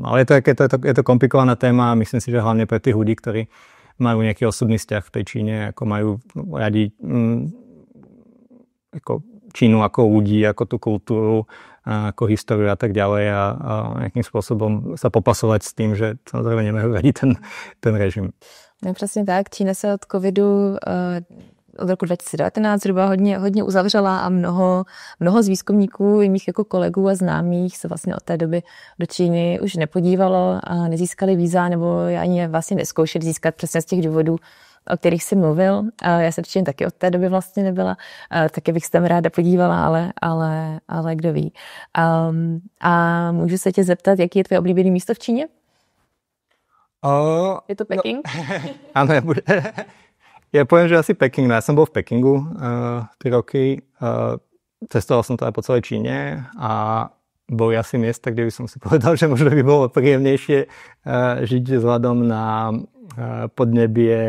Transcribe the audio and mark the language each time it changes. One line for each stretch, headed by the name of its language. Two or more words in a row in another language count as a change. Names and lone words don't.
Slovak: Ale je to komplikovaná téma a myslím si, že hlavne pre tých ľudí, ktorí majú nejaký osobný vzťah v tej Číne, ako majú radi ako Čínu ako ľudí, ako tú kultúru, ako históriu a tak ďalej a nejakým spôsobom sa popasovať s tým, že samozrejme nemajú radi ten režim. No,
Czech: přesně tak. Čína se od covidu od roku 2019 zhruba hodně uzavřela a mnoho z výzkumníků i mých jako kolegů a známých se vlastně od té doby do Číny už nepodívalo a nezískali víza nebo ani vlastně neskoušeli získat přesně z těch důvodů, o kterých jsi mluvil. Já jsem Číně taky od té doby vlastně nebyla, taky bych se tam ráda podívala, ale kdo ví. A můžu se tě zeptat, jaký je tvoje oblíbené místo v Číně? Je to Peking?
Slovak: No, áno, ja poviem, že asi Peking. Ja som bol v Pekingu 3 roky. Cestoval som teda po celej Číne a boli asi miesta, kde by som si povedal, že možno by bolo príjemnejšie žiť vzhľadom na podnebie.